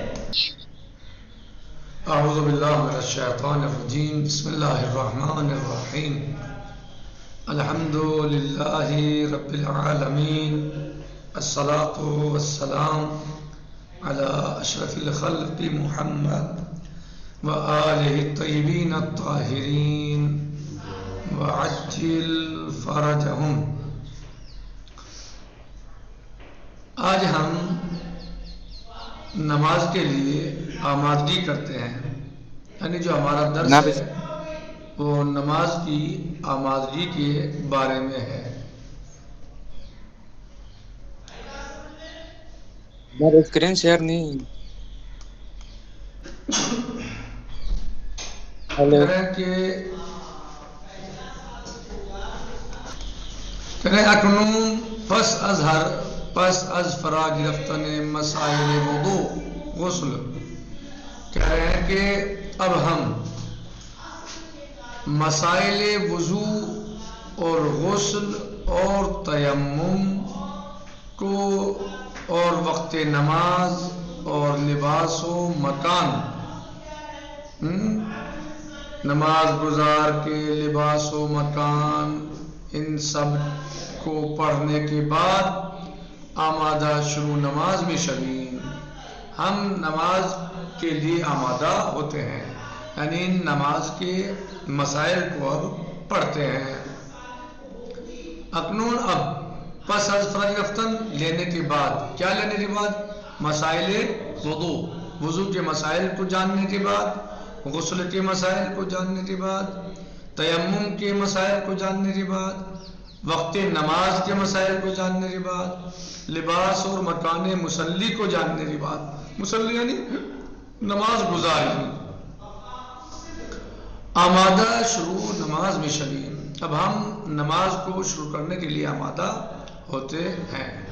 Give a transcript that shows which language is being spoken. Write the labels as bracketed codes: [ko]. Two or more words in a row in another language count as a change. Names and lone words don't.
[ar] اعوذ باللہ من الشیطان الرجیم بسم اللہ الرحمن الرحیم الحمد للہ رب العالمین الصلاة والسلام علی اشرف الخلق محمد وآلہ الطیبین الطاہرین وعجل فرجہم۔ [ur] آج ہم نماز کے لیے آمادگی کرتے ہیں، یعنی جو ہمارا درس ہے وہ نماز کی آمادگی کے بارے میں ہے۔ میرا اسکرین شیئر نہیں کہہ رہے [fa] اکنون پس از فراغ گرفتن مسائل وضو غسل، [ur] کہہ رہے ہیں کہ اب ہم مسائل وضو اور غسل اور تیمم کو اور وقت نماز اور لباس و مکان، نماز گزار کے لباس و مکان، ان سب کو پڑھنے کے بعد [fa] آمادہ شروع نماز میں شویم، [ur] ہم نماز کے لیے آمادہ ہوتے ہیں، یعنی نماز کے مسائل کو اب پڑھتے ہیں۔ اکنون اب [fa] پس از فرض رفتن [ur] لینے کے بعد، کیا لینے کے بعد؟ مسائل وضو، وضو کے مسائل کو جاننے کے بعد، غسل کے مسائل کو جاننے کے بعد، تیمم کے مسائل کو جاننے کے بعد، وقت نماز کے مسائل کو جاننے کے بعد، لباس اور مکان مصلی کو جاننے کے بعد، مصلی یعنی نماز گزاری، [fa] آمادہ شروع نماز میں شویم، [ur] اب ہم نماز کو شروع کرنے کے لیے آمادہ ہوتے ہیں۔